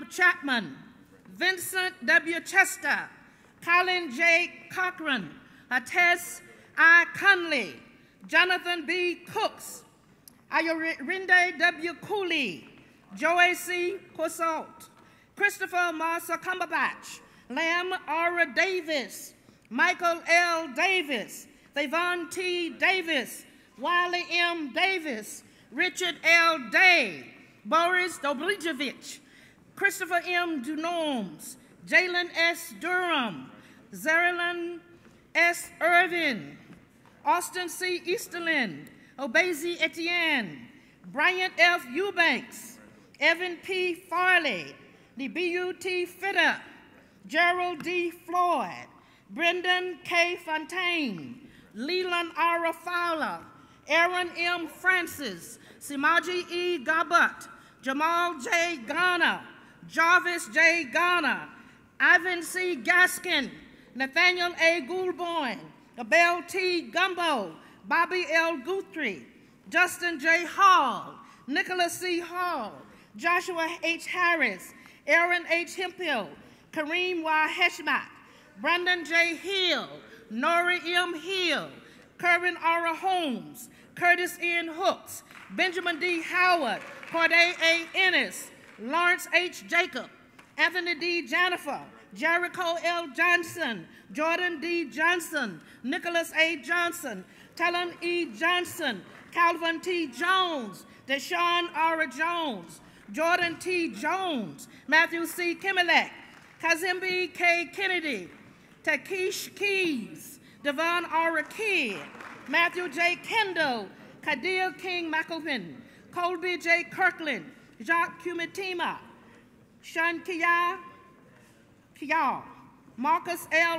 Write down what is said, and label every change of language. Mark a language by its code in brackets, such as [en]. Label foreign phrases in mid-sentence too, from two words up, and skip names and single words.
[en] Chapman, Vincent W. Chester, Colin J. Cochran, Ates I. Conley, Jonathan B. Cooks, Ayurinde W. Cooley, Joey C. Cousalt, Christopher Marsa Cumberbatch, Lamb R. Davis, Michael L. Davis, Thayvon T. Davis, Wiley M. Davis, Richard L. Day, Boris Doblijevich, Christopher M. Dunorms, Jalen S. Durham, Zerilyn S. Irvin, Austin C. Easterland, Obezi Etienne, Bryant F. Eubanks, Evan P. Farley, B.U.T. Fitter, Gerald D. Floyd, Brendan K. Fontaine, Leland R. Fowler, Aaron M. Francis, Simaji E. Gabat, Jamal J. Garner, Jarvis J. Garner, Ivan C. Gaskin, Nathaniel A. Goulbourne, Abel T. Gumbo, Bobby L. Guthrie, Justin J. Hall, Nicholas C. Hall, Joshua H. Harris, Aaron H. Hemphill, Kareem Y. Heshmat, Brandon J. Hill, Nori M. Hill, Kerwin R. Holmes, Curtis N. Hooks, Benjamin D. Howard, Corday A. Ennis, Lawrence H. Jacob, Anthony D. Janifer, Jericho L. Johnson, Jordan D. Johnson, Nicholas A. Johnson, Talon E. Johnson, Calvin T. Jones, Deshaun R. Jones, Jordan T. Jones, Matthew C. Kimmelek, Kazimbi K. Kennedy, Takeesh Keys, Devon R. Kidd, Matthew J. Kendall, Kadir King McElpin, Colby J. Kirkland, Jacques Kumitima, Sean Kiyar, Marcus L.